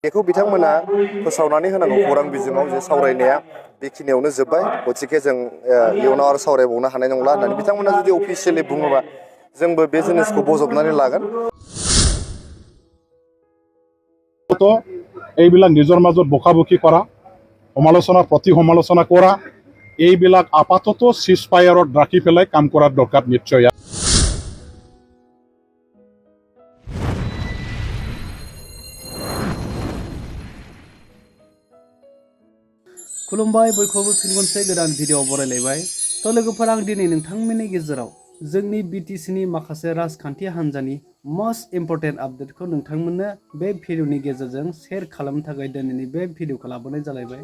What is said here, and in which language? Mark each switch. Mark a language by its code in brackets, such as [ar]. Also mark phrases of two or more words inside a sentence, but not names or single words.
[brx] बेखौ बिथांमोना फोसावनानै होनांगौ खौरां बिजोङाव जे सावरायनाया बेखिनियावनो जोब्बाय गथिखे जों इयुनाव आरो सावरायबावनो हानाय नंला होननानै बिथांमोना जुदि अफिसियेलि बुङोबा जोंबो बे जिनिसखौ बजबनानै लागोन। [as] এইবিলাক নিজৰ মাজত বকাবকি কৰা সমালোচনা প্ৰতি সমালোচনা কৰা এইবিলাক আপাতত সিজফায়াৰত ৰাখি পেলাই কাম কৰাৰ দৰকাৰ নিশ্চয়। [brx] खुलुमबाय बयखौबो फिन खनसे गोदान भिडिअ बरायलायबाय। थ' लोगोफोर आं दिनै नोंथांमोननि गेजेराव जोंनि बिटिसिनि माखासे राजखान्थि हान्जानि [en] most important [brx] आपडेटखौ नोंथांमोननो बे भिडिअनि गेजेरजों शेयार खालामनो थाखाय दिनैनि बे भिडिअखौ लाबोनाय जालायबाय।